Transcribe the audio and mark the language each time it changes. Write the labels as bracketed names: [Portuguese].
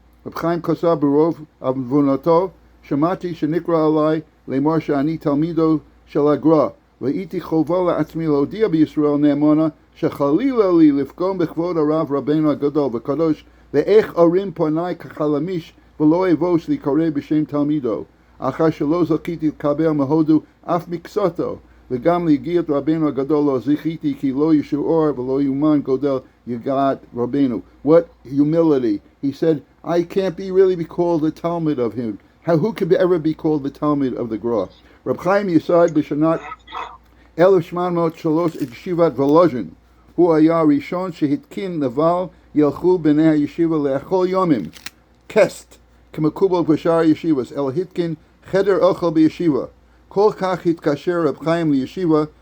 [Hebrew] רב חיים כתב ברוב עוונותיו, שמעתי שנקרא עליי לאמור שאני תלמידו של הגר"א, והייתי חובה לעצמי להודיע בישראל נאמנה, שחלילה לי לפגום בכבוד הרב רבנו הגדול וקדוש, ואיך ארים פניי כחלמיש ולא אבוש להיקרא בשם תלמידו, אחר שלא זכיתי לקבל מהודו אף מקצתו, וגם להגיע את רבנו הגדול לא זכיתי, כי לא ישוער ולא יומן גודל יגעת רבנו. [English] What humility! He said, I can't be called the Talmud of him. Who could ever be called the Talmud of the Gra? [Hebrew] Reb Chaim יסד בשנת 1803 את ישיבת וולוז'ין. הוא היה הראשון שהתקין נבל ילכו בני הישיבה לאכול יומים, קסט, כמקובל בשאר הישיבות, אלא התקין חדר אוכל בישיבה. כל כך התקשר רב חיים לישיבה,